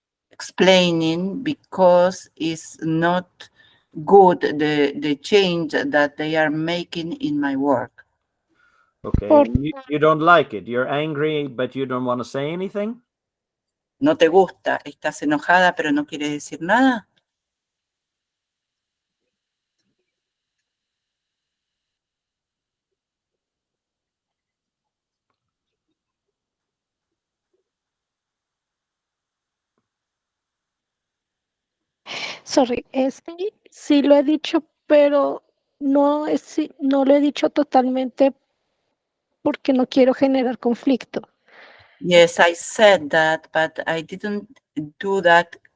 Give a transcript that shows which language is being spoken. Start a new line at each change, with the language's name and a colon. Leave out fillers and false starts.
English: Explaining because it's not good the change that they are making in my work. Okay, you don't like it. You're angry, but you don't want to say anything?
Spanish: ¿No te gusta? ¿Estás enojada pero no quieres decir nada? Sorry, sí lo he dicho, pero no lo he dicho totalmente porque no quiero generar conflicto.
English: Yes, I said that, but I didn't do that